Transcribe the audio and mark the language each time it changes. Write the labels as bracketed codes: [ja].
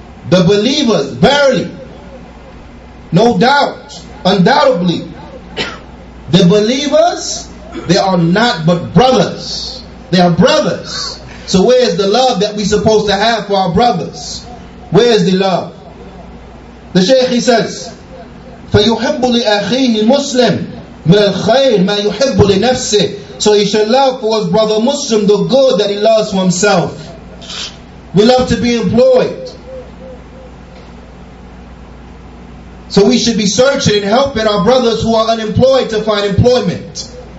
[en] The believers, verily, no doubt, undoubtedly, the believers, they are not but brothers. They are brothers. So where is the love that we're supposed to have for our brothers? Where is the love? The Shaykh, he says, [ar] فَيُحِبُّ لِأَخِيهِ الْمُسْلِمِ مِنَ الْخَيْرِ مَا يُحِبُّ لِنَفْسِهِ. [en] So he should love for his brother Muslim the good that he loves for himself. We love to be employed. So we should be searching and helping our brothers who are unemployed to find employment.